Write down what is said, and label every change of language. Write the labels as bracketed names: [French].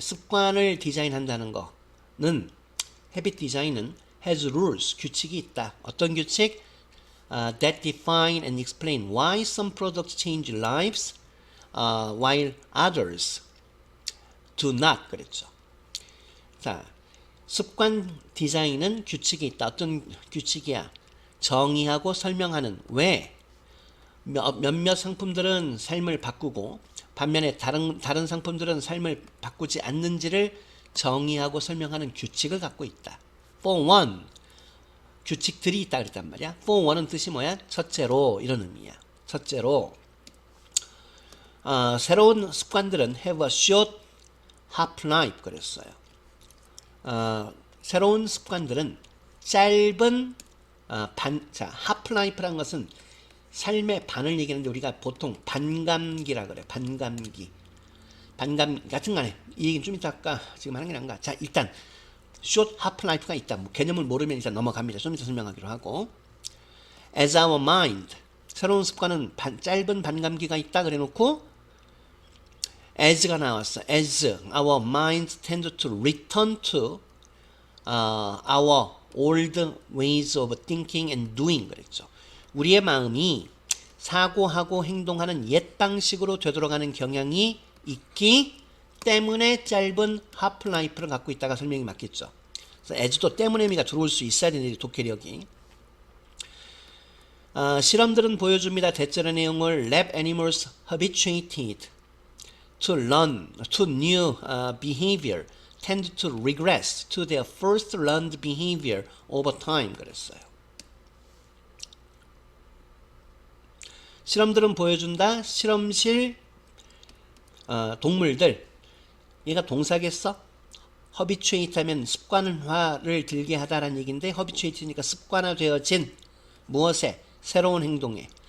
[Korean] 습관을 디자인한다는 거는 habit design은 [English] has rules [Korean] 규칙이 있다. 어떤 규칙? [English] That define and explain why some products change lives while others do not [Korean] 그랬죠. 자, 습관 디자인은 규칙이 있다. 어떤 규칙이야? 정의하고 설명하는 왜 몇몇 상품들은 삶을 바꾸고 반면에 다른 상품들은 삶을 바꾸지 않는지를 정의하고 설명하는 규칙을 갖고 있다. [English] For one, [Korean] 규칙들이 있다 그랬단 말이야. For one은 뜻이 뭐야? 첫째로 이런 의미야. 첫째로 새로운 습관들은 [English] have a short half-life [Korean] 그랬어요. 새로운 습관들은 짧은 half-life라는 것은 삶의 반을 얘기하는데 우리가 보통 반감기라 그래. 반감기 같은 간에 이 얘기는 좀 이따 할까? 지금 하는 게 나은가? 자, 일단 short half-life가 있다. 뭐 개념을 모르면 일단 넘어갑니다. 좀 이따 설명하기로 하고 [English] as our mind [Korean] 새로운 습관은 짧은 반감기가 있다 그래 놓고 as가 나왔어. [English] as our minds tend to return to our old ways of thinking and doing [Korean] 그랬죠. 우리의 마음이 사고하고 행동하는 옛 방식으로 되돌아가는 경향이 있기 때문에 짧은 하프라이프를 갖고 있다가 설명이 맞겠죠. 그래서 as도 때문에 의미가 들어올 수 있어야 되는데 독해력이. 실험들은 보여줍니다. 대체의 내용을 [English] lab animals habituated to learn to new behavior tend to regress to their first learned behavior over time [Korean] 그랬어요. 실험들은 보여준다. 실험실 동물들 얘가 동사겠어? 허비추에이트 하면 습관화를 들게 하다라는 얘기인데 허비추에이트니까 습관화되어진 무엇에? 새로운 행동에.